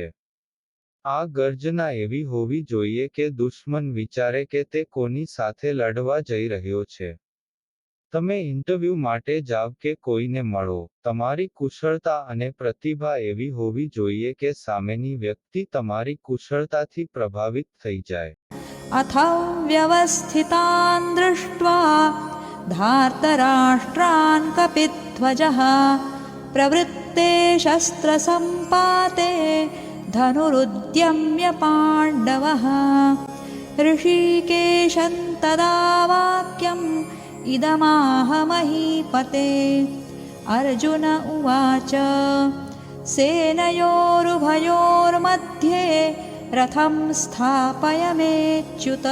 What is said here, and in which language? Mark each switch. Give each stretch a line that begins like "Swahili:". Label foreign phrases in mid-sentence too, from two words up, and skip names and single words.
Gujarati: આ ગર્જના એવી હોવી જોઈએ કે દુશ્મન વિચારે કે તે કોની સાથે લડવા જઈ રહ્યો છે. તમે ઇન્ટરવ્યૂ માટે જાવ કે કોઈને મળો, તમારી કુશળતા અને પ્રતિભા એવી હોવી જોઈએ કે સામેની વ્યક્તિ તમારી કુશળતાથી પ્રભાવિત થઈ જાય.
Sanskrit: अथ व्यवस्थितान् दृष्ट्वा धार्तराष्ट्रान् कपिध्वजः प्रवृत्ते शस्त्रसम्पाते धनुरुद्यम्य पाण्डवः ऋषिकेशं तदा वाक्यम् इदमाह महीपते अर्जुन उवाच सेनयोरुभयोर्मध्ये रथं स्थापयमेच्युत